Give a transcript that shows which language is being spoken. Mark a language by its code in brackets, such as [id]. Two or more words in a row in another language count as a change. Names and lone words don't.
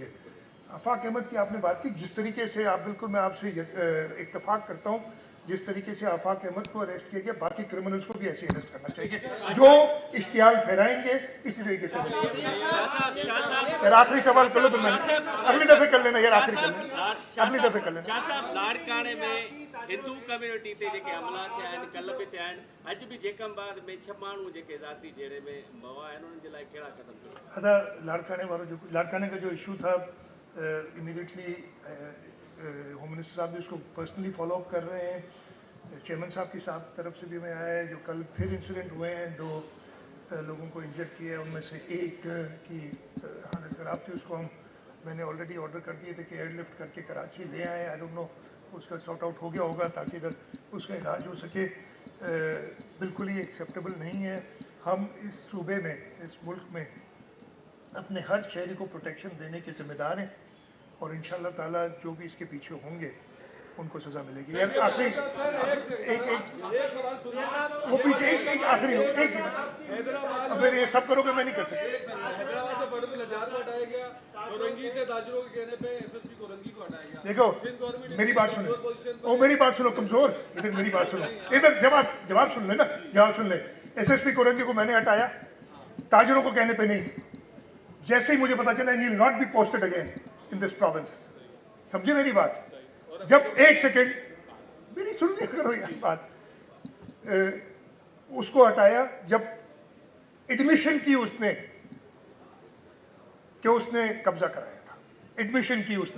[ur] آفاق احمد کی آپ نے بات کی, جس طریقے سے آپ, بالکل میں آپ سے اتفاق کرتا ہوں, جس طریقے سے آفاق احمد کو اریسٹ کیا گیا, باقی کرمنلز کو بھی ایسے اریسٹ کرنا چاہیے جو اشتعال پھیرائیں گے اسی طریقے سے. یار آخری سوال کر لو پھر, میں نے اگلی دفعہ کر لینا یار, آخری کر لینا, اگلی دفعہ کر لینا. [sd] شاہ صاحب لاڑکانے میں ہندو کمیونٹی تے जेके हमला थिया आहिनि, कल्ह बि थिया आहिनि, अॼु बि जेकमबाद में 6 माण्हू जेके ज़ाती जहिड़े में मवा आहिनि उन्हनि जे लाइ कहिड़ा कदम खणा? [ur] ادا لاڑکانے والا جو لاڑکانے کا جو ایشو تھا, امیڈیٹلی [en] Home Minister [ur] صاحب بھی اس کو پرسنلی [en] follow up [ur] کر رہے ہیں. چیئرمین صاحب کی طرف سے بھی میں آیا ہے, جو کل پھر انسیڈنٹ ہوئے ہیں, 2 لوگوں کو انجر کیا ہے, ان میں سے ایک کی حالت خراب تھی, اس کو میں نے [en] already order [ur] کر دیے تھے کہ ایئر لفٹ کر کے کراچی لے آئیں. [en] I don't know [ur] اس کا [en] sort out [ur] ہو گیا ہوگا تاکہ ادھر اس کا علاج ہو سکے. بالکل ہی ایکسیپٹیبل نہیں ہے. ہم اس صوبے میں, اس ملک میں اپنے ہر شہری کو پروٹیکشن دینے کے ذمہ دار ہیں, اور [ar] انشاءاللہ تعالیٰ [ur] جو بھی اس کے پیچھے ہوں گے ان کو سزا ملے گی. یار آخری ایک وہ پیچھے ایک آخری ہو، ایک سیکنڈ، اب یہ سب کرو گے میں نہیں کر سکتا. دیکھو میری بات سنو، میری بات سنو کمزور، ادھر میری بات سنو، ادھر جواب سن لے نا، جواب سن لے. ایس ایس پی کورنگی کو میں نے ہٹایا، تاجروں کو کہنے پے نہیں. جیسے ہی مجھے پتا چلا [en] he will not be posted again in this province, [ur] سمجھے میری بات? جب ایک سیکنڈ میری سن لیا کرو یار بات، اس کو ہٹایا جب ایڈمیشن کی اس نے کہ اس نے قبضہ کرایا تھا، ایڈمیشن کی اس نے.